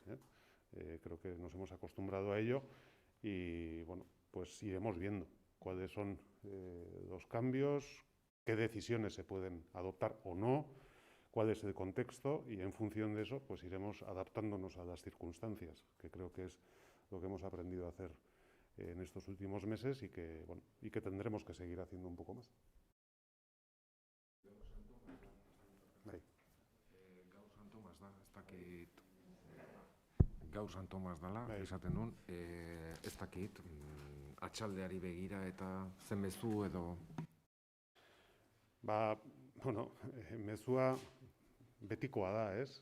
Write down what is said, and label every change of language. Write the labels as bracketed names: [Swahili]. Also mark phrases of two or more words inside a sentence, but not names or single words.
[Spanish] Creo que nos hemos acostumbrado a ello y pues iremos viendo cuáles son los cambios, qué decisiones se pueden adoptar o no, cuál es el contexto, y en función de eso pues iremos adaptándonos a las circunstancias, que creo que es lo que hemos aprendido a hacer en estos últimos meses y que tendremos que seguir haciendo un poco más. [Basque] Gaur Santomas dela, esaten duen, ez dakit, atxaldeari begira eta zen mezu edo... Mezua betikoa da, ez?